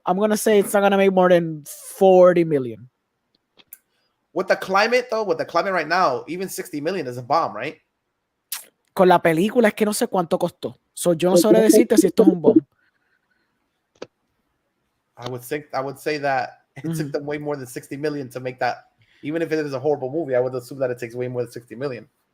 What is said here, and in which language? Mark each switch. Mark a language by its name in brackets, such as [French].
[English] I'm gonna say it's not gonna make more than 40 million. With the climate right now, even 60 million is a bomb, right? [Spanish] Con la película es que no sé cuánto costó. So yo no sabré decirte si esto es un bomb. [English] I would say that it took them way more than 60 million to make that. Even if it is a horrible movie, I would assume that it takes way more than 60 million.